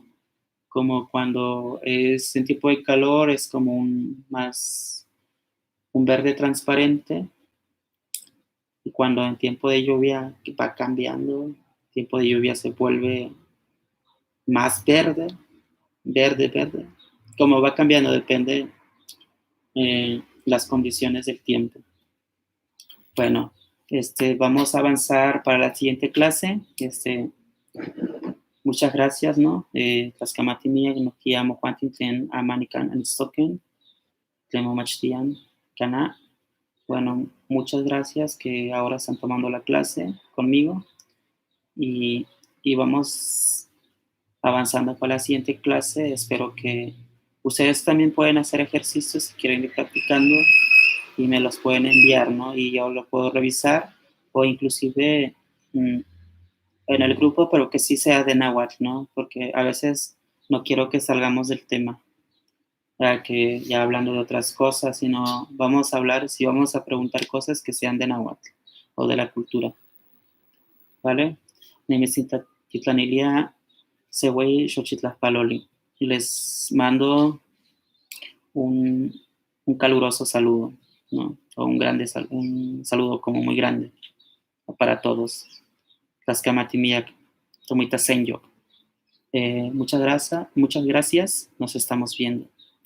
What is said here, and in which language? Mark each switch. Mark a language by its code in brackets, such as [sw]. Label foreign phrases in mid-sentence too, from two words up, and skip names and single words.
[es] Como cuando es en tiempo de calor es como un más un verde transparente, y cuando en tiempo de lluvia va cambiando, tiempo de lluvia se vuelve más verde, verde, verde. Como va cambiando depende las condiciones del tiempo. Bueno, vamos a avanzar para la siguiente clase. Muchas gracias, ¿no? [nah] Tlaxkamati mía, no quiamo Juantin tlen amanican anistoken, tlen momachtian cana. [es] Bueno, muchas gracias que ahora están tomando la clase conmigo y vamos avanzando para la siguiente clase. Espero que ustedes también pueden hacer ejercicios si quieren ir practicando y me los pueden enviar, ¿no? Y yo lo puedo revisar o inclusive en el grupo, pero que sí sea de náhuatl, ¿no? Porque a veces no quiero que salgamos del tema, para que ya hablando de otras cosas, sino vamos a hablar, si vamos a preguntar cosas que sean de náhuatl o de la cultura, ¿vale? [nah] Nemesita titlanilia sewei xochitlaspaloli. [es] Y les mando un caluroso saludo, ¿no? O un saludo como muy grande para todos. [nah] Tlaxcamatimiac, Tomitasenyo. [es] Muchas gracias. Nos estamos viendo. Timoitasenyo.